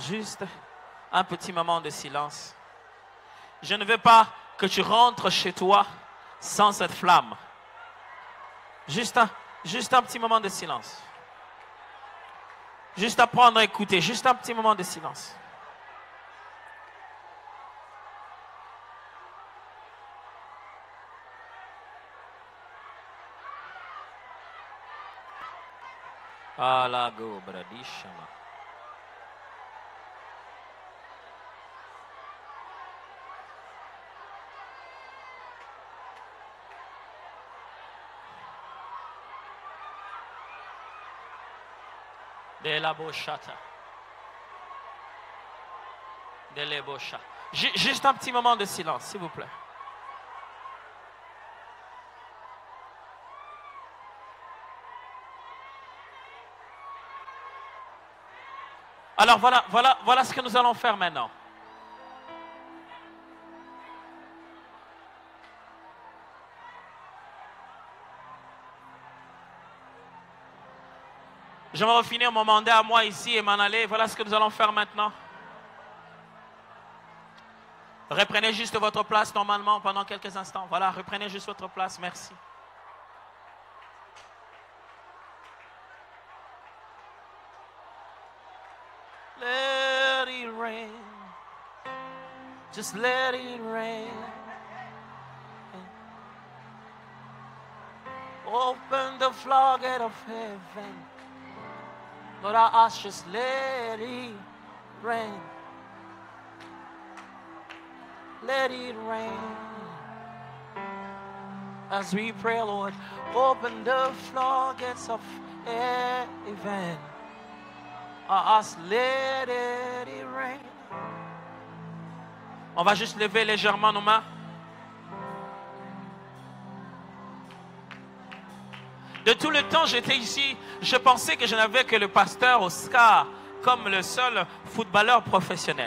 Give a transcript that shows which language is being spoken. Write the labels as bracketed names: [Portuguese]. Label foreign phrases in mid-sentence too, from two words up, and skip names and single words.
[French] Juste un petit moment de silence. Je ne veux pas que tu rentres chez toi sans cette flamme. Juste un petit moment de silence. Juste apprendre à écouter. Juste un petit moment de silence. Alago bradishama. De la bochata. De la bocha. Juste un petit moment de silence, s'il vous plaît. Alors voilà ce que nous allons faire maintenant. J'aimerais finir mon mandat à moi ici et m'en aller. Voilà ce que nous allons faire maintenant. Reprenez juste votre place normalement pendant quelques instants. Voilà, reprenez juste votre place. Merci. [English] Let it rain. Just let it rain. Open the floodgate of heaven. Lord, I ask, just let it rain. Let it rain. As we pray, Lord, open the floodgates of heaven. I ask, let it rain. [French] On va juste lever légèrement nos mains. De tout le temps j'étais ici, je pensais que je n'avais que le pasteur Oscar comme le seul footballeur professionnel.